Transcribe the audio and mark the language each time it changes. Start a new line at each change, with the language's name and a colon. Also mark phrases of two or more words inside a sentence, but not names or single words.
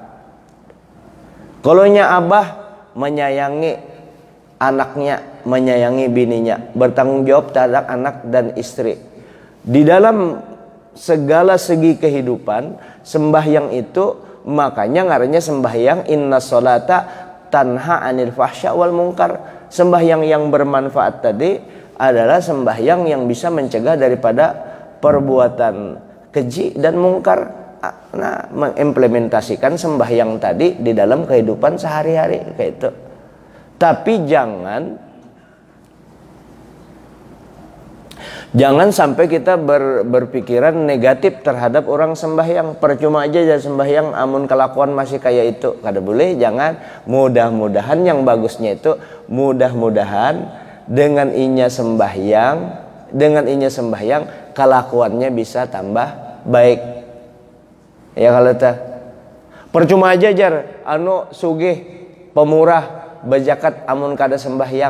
Indonesian: Kalau inya abah, menyayangi anaknya, menyayangi bininya, bertanggung jawab terhadap anak dan istri. Di dalam segala segi kehidupan, sembahyang itu makanya ngarannya sembahyang
Arabic: إن الصلاة تنهى عن الفحشاء والمنكر.
Indonesian: Sembahyang yang bermanfaat tadi adalah sembahyang yang bisa mencegah daripada perbuatan keji dan mungkar. Nah, mengimplementasikan sembahyang tadi di dalam kehidupan sehari-hari kayak itu. Tapi jangan sampai kita berpikiran negatif terhadap orang sembahyang. Percuma aja sembahyang amun kelakuan masih kayak itu, kada boleh. Jangan. Mudah-mudahan yang bagusnya itu, mudah-mudahan dengan inya sembahyang kelakuannya bisa tambah baik. Ya, kalau percuma aja sugih pemurah berzakat amun kada sembahyang.